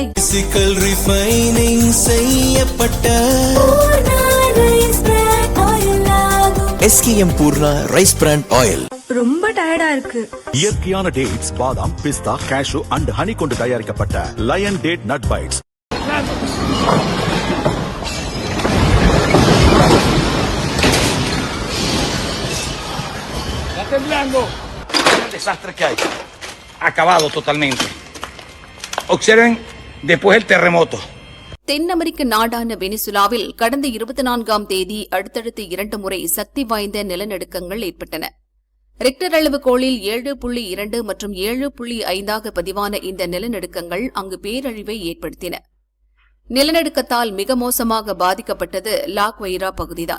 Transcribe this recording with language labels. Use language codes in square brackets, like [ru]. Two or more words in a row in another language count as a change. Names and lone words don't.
[en] physical refining செய்யப்பட்ட SKM பூர்ணா rice bran oil. [ta] ரொம்ப டயர்டா இருக்கு. இயற்கையான டேட்ஸ், பாதாம், பிஸ்தா, [en] cashew and honey [ta] கொண்டு தயாரிக்கப்பட்ட லயன் டேட் நட் பைட்ஸ். [es] temblando. El desastre que hay. Acabado totalmente. Observen después el terremoto. [ta] தென் அமெரிக்க நாடான வெனிசுலாவில் கடந்த 24ஆம் தேதி அடுத்தடுத்து 2 முறை சக்தி வாய்ந்த நிலநடுக்கங்கள் ஏற்பட்டன. ரிக்டர் அளவுகோலில் 7.2 மற்றும் 7.5 பதிவான இந்த நிலநடுக்கங்கள் அங்கு பேரழிவை ஏற்படுத்தின. நிலநடுக்கத்தால் மிக மோசமாக பாதிக்கப்பட்டது லாக்வைரா பகுதிதான்.